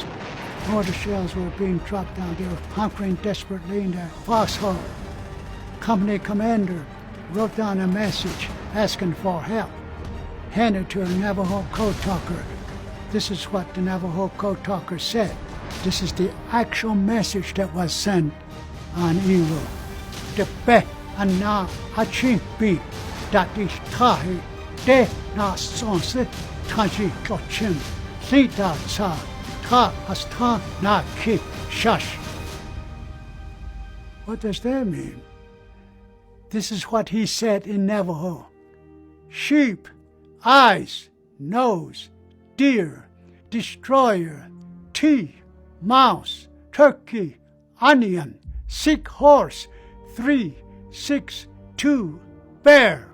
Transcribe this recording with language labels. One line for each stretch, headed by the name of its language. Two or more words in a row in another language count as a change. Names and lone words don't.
English: Mortar shells were being dropped down. They were hunkering desperately in their foxhole. Company commander wrote down a message asking for help, handed to a Navajo Code Talker. This is what the Navajo Code Talker said. This is the actual message that was sent on Iwo.
Navajo: De be ana hachim bi dat is tahi de na sonse taji kochim sita sa ta hasta na ki shash.
English: What does that mean? This is what he said in Navajo. Sheep, eyes, nose, deer, destroyer, tea, mouse, turkey, onion, sick horse, 3, 6, 2, bear.